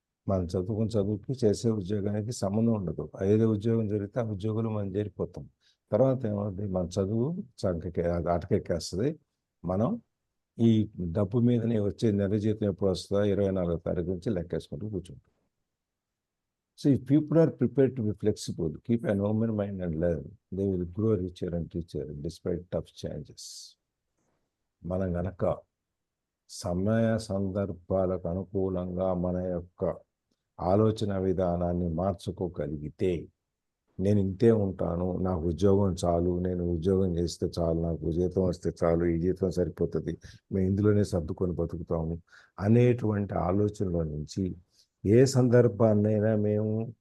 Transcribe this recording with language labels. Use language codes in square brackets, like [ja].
[te] మనం చదువుకి చేసే ఉద్యోగానికి సంబంధం ఉండదు. ఏదో ఉద్యోగం జరిగితే ఆ ఉద్యోగంలో మనం చేరిపోతాం. తర్వాత ఏమవుతుంది, మన చదువు ఆటకెక్కేస్తుంది. మనం ఈ డబ్బు మీదనే వచ్చే నెల జీతం ఎప్పుడు వస్తుందో 24వ తారీఖు నుంచి లెక్కేసుకుంటూ కూర్చుంటాం. [en] So if people are prepared to be flexible, keep an open mind and learn, they will grow richer and richer despite tough changes. [te] మనం గనక సమయ సందర్భాలకు అనుకూలంగా మన యొక్క ఆలోచన విధానాన్ని మార్చుకోగలిగితే, నేను ఇంతే ఉంటాను, నాకు ఉద్యోగం చాలు, నేను ఉద్యోగం చేస్తే చాలు, నాకు జీతం వస్తే చాలు, ఈ జీతం సరిపోతుంది, మేము ఇందులోనే సర్దుకొని బతుకుతాము అనేటువంటి ఆలోచనలో నుంచి ఏ సందర్భాన్నైనా మేము